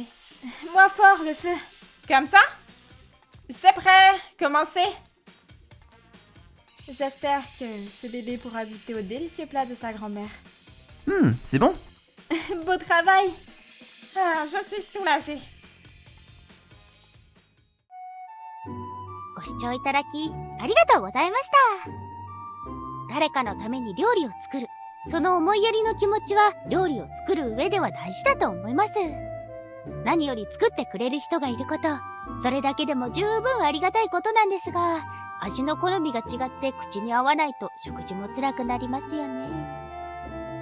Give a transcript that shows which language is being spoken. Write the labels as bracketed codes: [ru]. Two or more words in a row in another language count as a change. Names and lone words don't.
[fr] Moins fort le feu. Comme ça? C'est prêt! Commencez! J'espère que ce bébé pourra goûter au délicieux plat de sa grand-mère. C'est bon. Beau travail! Ah, je suis soulagée. [ja] ご視聴いただきありがとうございました。誰かのために料理を作る、その思いやりの気持ちは料理を作る上では大事だと思います。何より作ってくれる人がいること、それだけでも十分ありがたいことなんですが、味の好みが違って口に合わないと食事も辛くなりますよね。